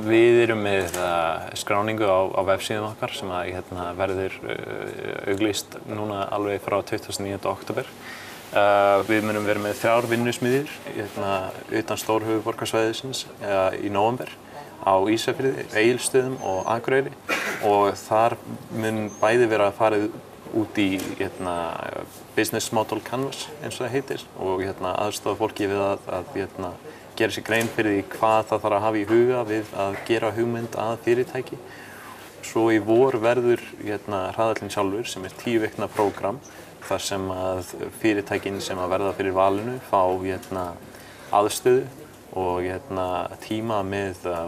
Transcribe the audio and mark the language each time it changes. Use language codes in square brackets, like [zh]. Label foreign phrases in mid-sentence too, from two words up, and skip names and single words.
[is] Við erum með skráningu á vefsíðum okkar sem verður auglýst núna alveg frá 29. október. Við munum vera með 3 vinnusmiðjur utan stórhöfuðborgarsvæðisins í nóvember á Ísafirði, Egilsstöðum og Akureyri og þar mun bæði vera farið út í [en] business model canvas [is] eins og það heitir og aðstoða fólki við að gera sér grein fyrir því hvað það þarf að hafa í huga við að gera hugmynd að fyrirtæki. Svo í vor verður hraðallinn sjálfur sem 10 vikna prógram þar sem að fyrirtækin sem að verða fyrir valinu fá aðstöðu og tíma með